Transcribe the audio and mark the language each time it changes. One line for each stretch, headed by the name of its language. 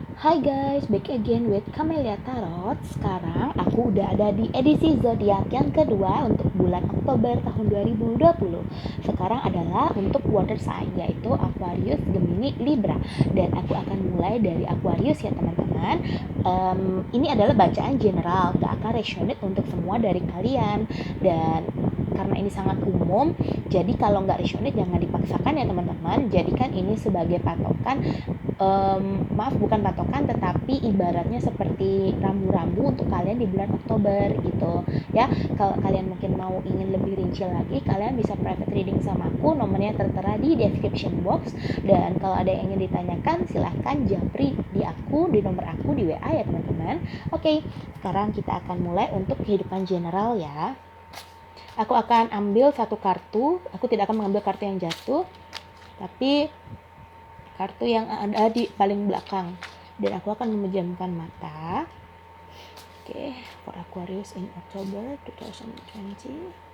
English: Hai guys, back again with Camelia Tarot.
Indonesian: Sekarang aku udah ada di edisi zodiak yang kedua untuk bulan Oktober tahun 2020. Sekarang adalah untuk water sign, yaitu Aquarius, Gemini, Libra. Dan aku akan mulai dari Aquarius ya teman-teman. Ini adalah bacaan general, gak akan resonate untuk semua dari kalian. Dan karena ini sangat umum, jadi kalau nggak resonate jangan dipaksakan ya teman-teman. Jadikan ini sebagai patokan, bukan patokan tetapi ibaratnya seperti rambu-rambu untuk kalian di bulan Oktober gitu ya. Kalau kalian mungkin mau ingin lebih rinci lagi, kalian bisa private reading sama aku, nomornya tertera di description box. Dan kalau ada yang ingin ditanyakan, silahkan japri di nomor aku di WA ya teman-teman. Oke, sekarang kita akan mulai untuk kehidupan general ya. Aku akan ambil satu kartu. Aku tidak akan mengambil kartu yang jatuh, tapi kartu yang ada di paling belakang. Dan aku akan memejamkan mata.
English: Oke, for Aquarius in October 2020.